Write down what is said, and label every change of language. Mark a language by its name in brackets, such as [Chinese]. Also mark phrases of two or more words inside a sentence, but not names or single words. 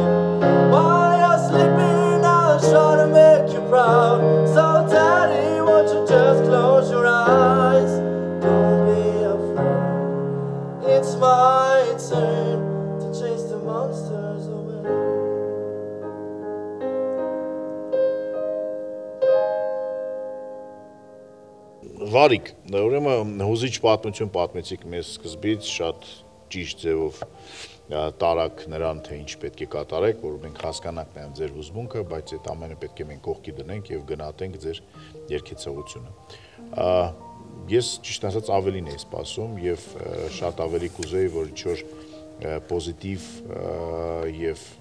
[English] While you're sleeping, I'll try to make you proud. So daddy, won't you just close your eyes? Don't be afraid, it's my turn to chase the monsters away. [Armenian] Վարիկ, ուրեմն հուզիչ պատմություն պատմեցիք մեզ սկզբից, շատ ճիշտ ձևով տարակ նրան, թե ինչ պետք է կատարեք, որ մենք հասկանանք նաև ձեր հուզմունքը, բայց այդ ամենը պետք է մենք կողքի դնենք եւ գնահատենք ձեր երգեցողությունը։ Ես ճիշտ ասած ավելին էի սպասում եւ շատ ավելի կուզեի, որ ինչ-որ պոզիտիվ եւ